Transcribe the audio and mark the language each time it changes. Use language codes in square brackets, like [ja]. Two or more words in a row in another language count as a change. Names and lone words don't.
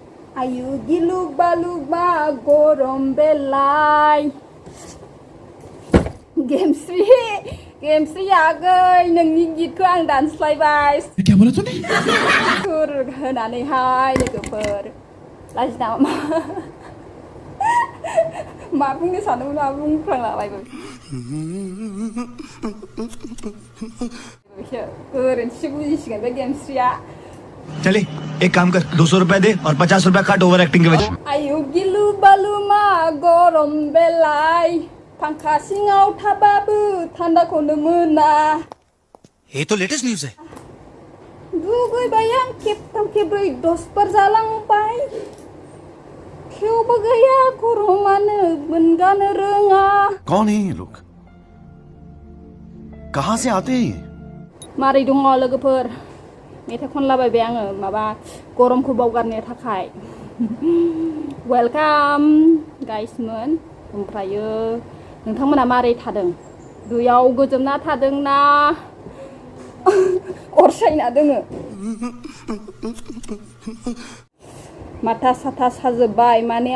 [brx] आयु गिलुग बालुग मा गरम बेलाय गेमस्रि आगै नोंनि गितखौ आं दानस्लायबाय [hi] क्या बोला तूने [brx] सुर होनानैहाय लोगोफोर लाजिना मा बुंनो सानदोंमोन मा बुंफ्लांलाबायबो गोरोन्थि बुजिसिगोन बे गेमस्रिया [hi] चले एक काम कर 200 रुपए दे और 50 रुपए काट [en] over acting [hi] के वजह [brx] आयु गिलु बालु मा गरम बेलाय फांखा सिङाव थाबाबो थान्दाखौनो मोना [hi] ये तो [en] latest news [hi] है [brx] दुगैबाय आं खेबथाम खेब्रै दसबार जालांबाय थेवबो गैया गरमानो मोनगानो रोङा [hi] कौन है ये लोग कहाँ से आते हैं ये [brx] मारै दङ लोगोफोर मेथाइ खनलाबायबाय आङो माबा गरमखौ बावगारनो थाखाय वेलकाम गाइसमोन ओमफ्रायो नोंथांमोना मारै थादों दैयाव गोजोमना थादोंना अर सायना दोङो माथा साथा साजोब्बाय माने